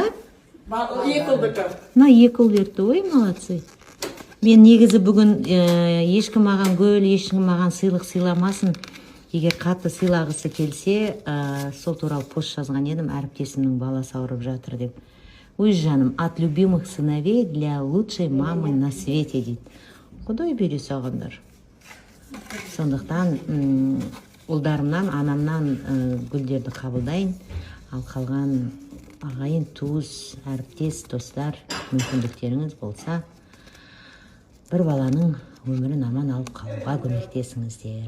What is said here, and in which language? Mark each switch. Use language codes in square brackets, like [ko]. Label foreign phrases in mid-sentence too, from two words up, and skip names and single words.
[kk] Екі ұлдыкі. Мына екі ұл берді, ой, молодцы. Мен негізі бүгін ешкім маған гүл, ешкім маған сыйлық сыйламасын. Егер қатты сыйлағысы келсе, сол туралы пост жазған едім, әріптесімнің баласы ауырып жатыр деп. Ой, жаным, [ru] от любимых сыновей для лучшей мамы на свете дейді. [kk] Құдай бере сағандар. Сондықтан ұлдарымнан, анамнан гүлдерді қабылдайын. Ал қалған ағайын, туыс, әріптес, достар, мүмкіндіктеріңіз болса, бір баланың өмірін аман алып қалуға көмектесіңіздер.